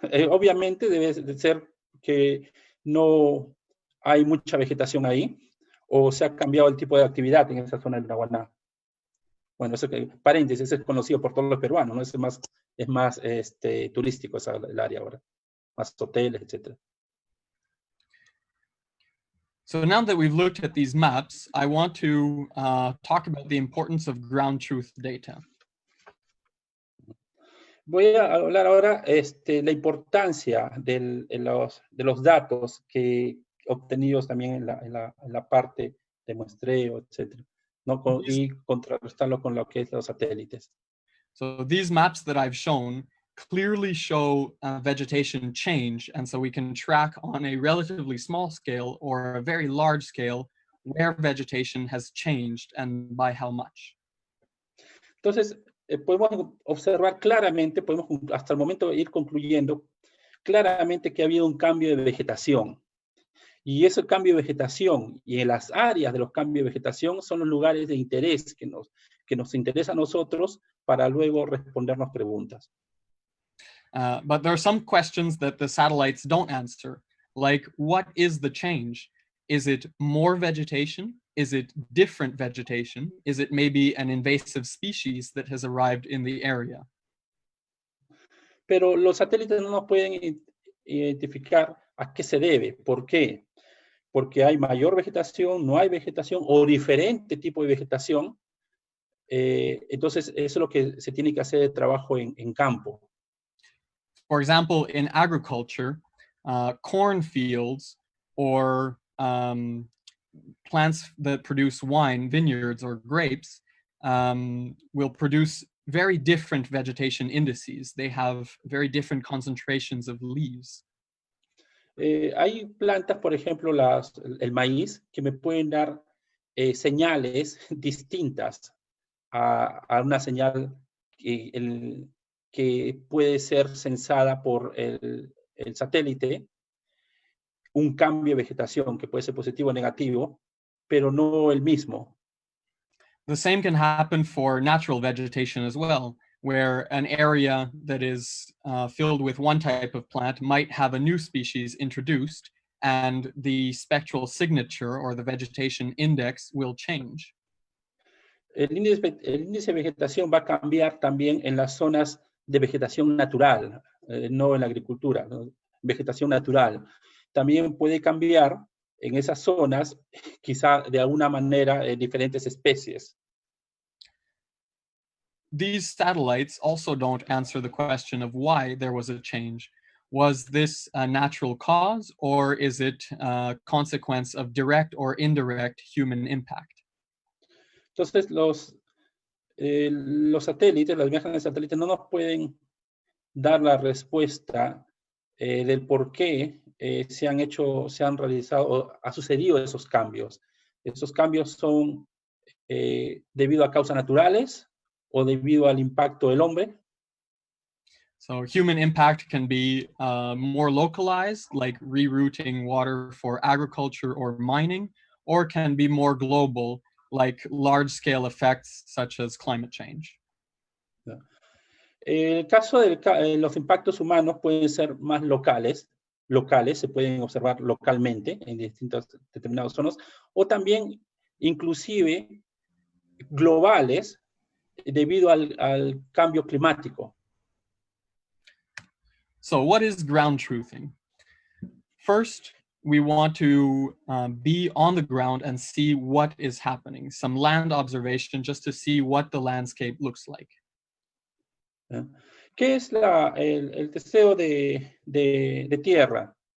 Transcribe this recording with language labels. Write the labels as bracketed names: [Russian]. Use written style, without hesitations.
[Spanish] Obviamente debe de ser que no hay mucha vegetación ahí, o se ha cambiado el tipo de actividad en esa zona del Lunawana. Bueno, eso paréntesis, es conocido por todos los peruanos, ¿no? Es más turístico el área ahora, más hoteles, etc. [English] So now that we've looked at these maps, I want to talk about the importance of ground truth data. [Spanish] Voy a hablar ahora la importancia de los datos que obtenidos también en la parte de muestreo, etc. ¿No? Y contrarrestarlo con lo que es los satélites. [English] So these maps that I've shown clearly show vegetation change, and so we can track on a relatively small scale or a very large scale where vegetation has changed and by how much. [Spanish] Entonces, podemos observar claramente, podemos hasta el momento ir concluyendo claramente que ha habido un cambio de vegetación. Y ese cambio de vegetación y en las áreas de los cambios de vegetación son los lugares de interés que nos interesa a nosotros para luego respondernos preguntas. [English] But there are some questions that the satellites don't answer, like what is the change? Is it more vegetation? Is it different vegetation? Is it maybe an invasive species that has arrived in the area? [Spanish] Pero los satélites no nos pueden identificar a qué se debe. ¿Por qué? Porque hay mayor vegetación, no hay vegetación o diferente tipo de vegetación. Entonces, eso es lo que se tiene que hacer de trabajo en campo. [English] For example, in agriculture, cornfields or plants that produce wine, vineyards or grapes, will produce very different vegetation indices. They have very different concentrations of leaves. [Spanish] Hay plantas, por ejemplo, el maíz, que me pueden dar señales distintas a una señal que puede ser censada por el satélite, un cambio de vegetación que puede ser positivo o negativo, pero no el mismo. [English] The same can happen for natural vegetation as well, where an area that is filled with one type of plant might have a new species introduced, and the spectral signature or the vegetation index will change. [Spanish] El índice de vegetación va a cambiar también en las zonas de vegetación natural, no en la agricultura, ¿no? Vegetación natural. También puede cambiar en esas zonas, quizá de alguna manera, diferentes especies. [English] These satellites also don't answer the question of why there was a change. Was this a natural cause, or is it a consequence of direct or indirect human impact? [Spanish] Entonces, los satélites, las imágenes de satélites no nos pueden dar la respuesta del por qué se han realizado, o ha sucedido esos cambios. Esos cambios son debido a causas naturales o debido al impacto del hombre. [English] So human impact can be more localized, like rerouting water for agriculture or mining, or can be more global, like large-scale effects such as climate change. [Spanish] El caso de los impactos humanos pueden ser más locales, se pueden observar localmente en distintas determinadas zonas, o también inclusive globales debido al cambio climático. [English] So what is ground truthing? First, we want to be on the ground and see what is happening, some land observation just to see what the landscape looks like. [Spanish] ¿Qué es el testeo de tierra?